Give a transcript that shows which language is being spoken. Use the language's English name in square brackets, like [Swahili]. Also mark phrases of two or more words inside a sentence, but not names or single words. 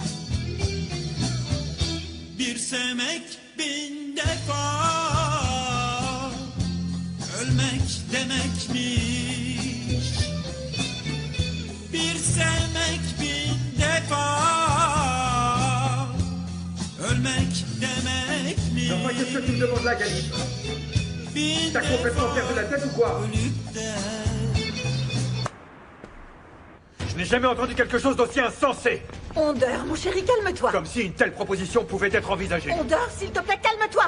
[Turkish] Bir sevmek bin defa ölmek demekmiş. Bir sevmek bin defa ölmek demekmiş. [French] Enfin, qu'est-ce que tu me demandes là, Galice? T'as complètement perdu la tête ou quoi? Je n'ai jamais entendu quelque chose d'aussi insensé. Ondeur, mon chéri, calme-toi. Comme si une telle proposition pouvait être envisagée. Ondeur, s'il te plaît, calme-toi.